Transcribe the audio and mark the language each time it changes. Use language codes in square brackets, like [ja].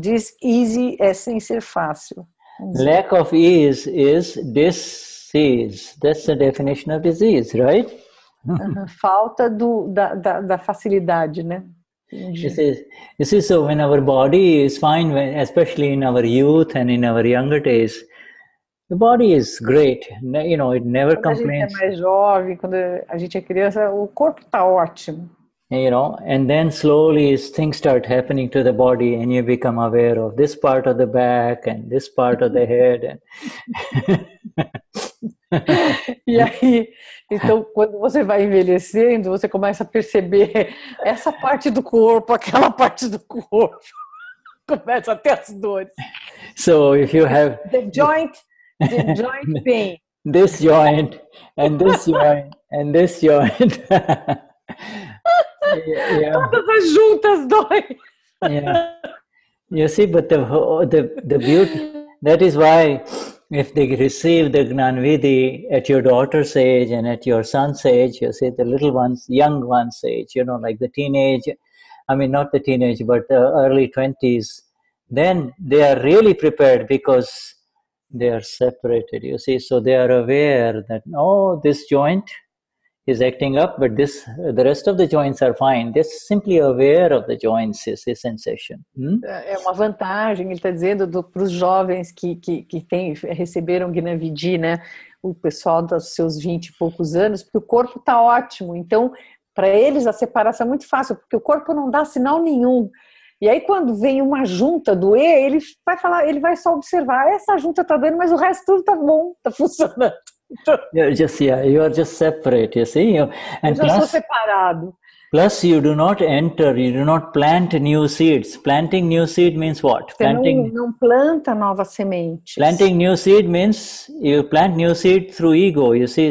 [en] This easy [pt] é sem ser fácil. [en] Lack of ease is disease. That's the definition of disease, right? [pt] Falta da facilidade, né? [en] You see, so when our body is fine, especially in our youth and in our younger days, the body is great. You know, it never complains. [pt] Quando a gente é mais jovem, quando a gente é criança, o corpo está ótimo. [en] You know, and then slowly things start happening to the body and you become aware of this part of the back and this part of the head. [pt] E aí, então, quando você vai envelhecendo, você começa a perceber essa parte do corpo, aquela parte do corpo. Começa a ter as dores. [en] So if you have the joint pain. This joint and this joint and this joint. Yeah. [pt] Todas as juntas doem. [en] Yeah. You see, but the beauty, that is why if they receive the Gnanvidhi at your daughter's age and at your son's age, you see, the little ones, young ones' age, you know, like the teenage, I mean, not the teenage, but the early 20s, then they are really prepared because they are separated, you see. So they are aware that, oh, this joint is acting up, but the rest of the joints are fine. They're simply aware of the joints, esse sensation. [pt] É uma vantagem, ele está dizendo, para os jovens que receberam Gnavidi, né? O pessoal dos seus 20 e poucos anos, porque o corpo está ótimo. Então, para eles, a separação é muito fácil, porque o corpo não dá sinal nenhum. E aí, quando vem uma junta doer, ele vai falar, ele vai só observar, essa junta está doendo, mas o resto tudo está bom, está funcionando. [en] You are just separate, you see. [pt] Eu já sou separado. [en] Plus, you do not plant new seeds. Planting new seed means what? [pt] Você não planta novas sementes. [en] Planting new seed means you plant new seed through ego, you see.